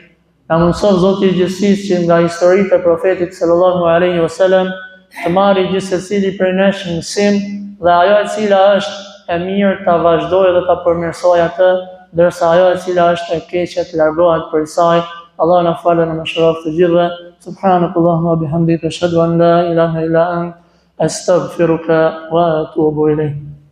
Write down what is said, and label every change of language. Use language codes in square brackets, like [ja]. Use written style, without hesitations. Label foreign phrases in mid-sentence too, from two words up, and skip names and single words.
[sq] Na mëson Zoti i gjithësisë që nga historitë e profetit [ar] صلى الله عليه وسلم [sq] të marrë gjithsecili prej nesh mësim dhe ajo e cila është e mirë ta vazhdojë dhe ta përmirësojë atë, ndërsa ajo e cila është e keqe të largohet prej saj. Allah na falë dhe na mëshiroft të gjithëve. [ar] سبحانك اللهم وبحمدك أشهد أن لا إله إلا أنت أستغفرك وأتوب إليك.